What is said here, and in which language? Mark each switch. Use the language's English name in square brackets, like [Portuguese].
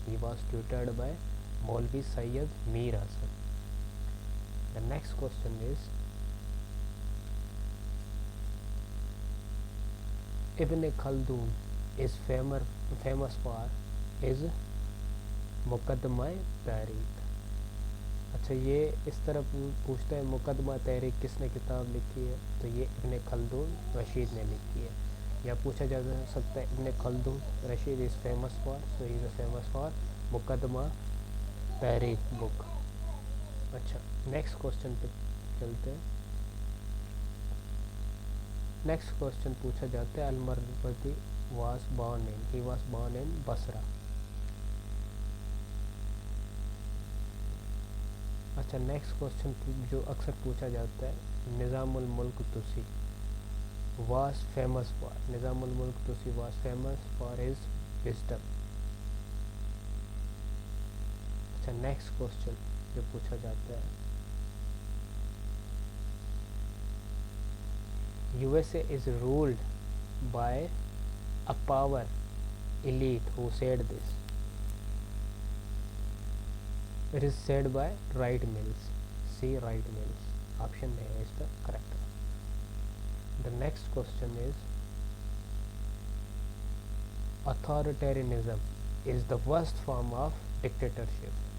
[English] He was tutored by Maulvi Sayyid Mir Hasan. The next question is Ibn Khaldun is famous for his Muqaddimah Tariq. [Urdu] اچھا یہ اس طرح پوچھتا ہے مقدمہ تحریک کس نے کتاب لکھی ہے؟ تو یہ ابن خلدون رشید نے لکھی ہے. یا پوچھا جا سکتا ہے [English] Ibn Khaldun رشید is famous for, so he is famous for مقدمہ تاریخ book. [Urdu] اچھا نیکسٹ کوشچن پہ چلتے ہیں. [English] next question [Urdu] پوچھا جاتا ہے [English] المروزی was born in, he was born in Basra. اچھا next question [Urdu] جو اکثر پوچھا جاتا ہے [English] Nizam al Mulk Tusi was famous for, Nizam al Mulk Tusi was famous for his wisdom. اچھا next question [Urdu] جو پوچھا جاتا ہے [English] U S A is ruled by a power elite who said this. It is said by Wright Mills. C. Wright Mills. Option A is the correct. The next question is authoritarianism is the worst form of dictatorship.